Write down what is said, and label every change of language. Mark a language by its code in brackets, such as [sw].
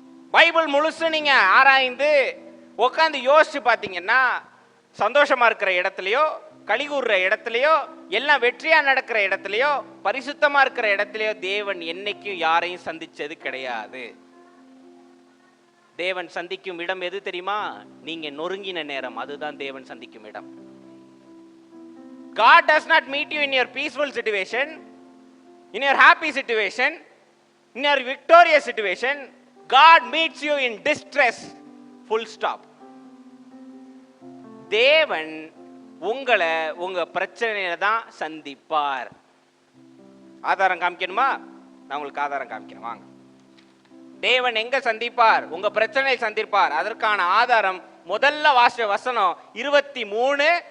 [ta] Bible முழுசு நீங்க ஆராய்ந்து உட்காந்து யோசிச்சு பார்த்தீங்கன்னா, சந்தோஷமா இருக்கிற இடத்துலயோ, கலிகூர்ற இடத்துலயோ, எல்லாம் வெற்றியா நடக்கிற இடத்துலயோ, பரிசுத்தமா இருக்கிற இடத்துலயோ தேவன் என்னைக்கும் யாரையும் சந்திச்சது கிடையாது. தேவன் சந்திக்கும் இடம் எது தெரியுமா? நீங்க நொறுங்கின நேரம், அதுதான் தேவன் சந்திக்கும் இடம். [en] God does not meet you in your peaceful situation, in your happy situation, in your victorious situation. God meets you in distress. Full stop. [ta] தேவன் உங்களை உங்க பிரச்சனையில தான் சந்திப்பார். ஆதாரம் காமிக்கணுமா? நான் உங்களுக்கு ஆதாரம் காமிக்கிறேன், வாங்க. தேவன் எங்க சந்திப்பார்? உங்க பிரச்சனையை சந்திப்பார். அதற்கான ஆதாரம் முதல்ல வாசிச்ச வசனம் 23:4.